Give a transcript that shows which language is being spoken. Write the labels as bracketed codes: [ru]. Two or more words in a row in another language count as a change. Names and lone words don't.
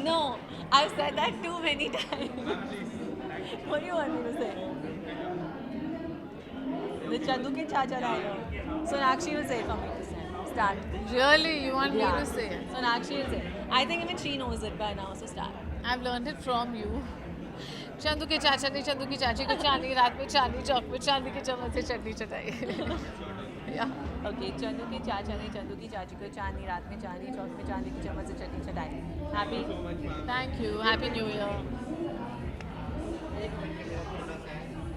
[en] No, I've said that too many times. What do you want me to say? The Chandu ke Chacha dialogue. Sonakshi will say it for me to say. Start. Really, you want me Yeah. to say it? Sonakshi will say it. I think even she knows it by now, so start. I've learned it from you. [hi] चंदू के चाचा ने चंदू की चाची को चांदी रात में चांदी चौक में चांदी के चम्मच से चटनी चटाई. [en] Yeah. [hi] Okay, चंदू के चाचा ने चंदू की चाची को चांदी रात में चांदी चौक में चांदी की चम्मच से चटनी चटाई. [en] Happy? Thank you. Happy New Year.